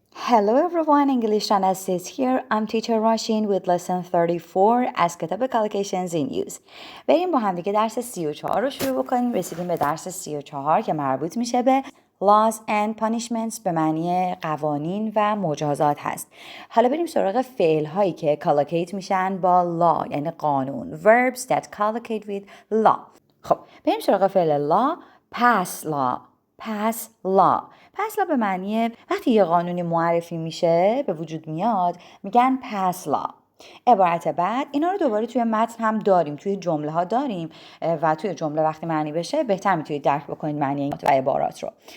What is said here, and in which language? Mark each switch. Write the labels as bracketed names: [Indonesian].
[English] Hello everyone, English and Essays here. I'm teacher Rasheen with lesson 34 [Persian] از کتاب [English] Collocations in Use. [Persian] بریم با هم دیگه درس 34 رو شروع بکنیم. رسیدیم به درس 34 که مربوط میشه به [English] laws and punishments [Persian] به معنی قوانین و مجازات هست. حالا بریم سراغ فعل هایی که collocate میشن با law یعنی قانون. [English] Verbs that collocate with law. [Persian] خب بریم سراغ فعل law. [English] pass law. [Persian] pass law به معنی وقتی یه قانونی معرفی میشه به وجود میاد میگن pass law. عبارت بعد اینا رو دوباره توی متن هم داریم، توی جمله ها داریم و توی جمله وقتی معنی بشه بهتر میتونید درک بکنید معنی این و عبارات رو.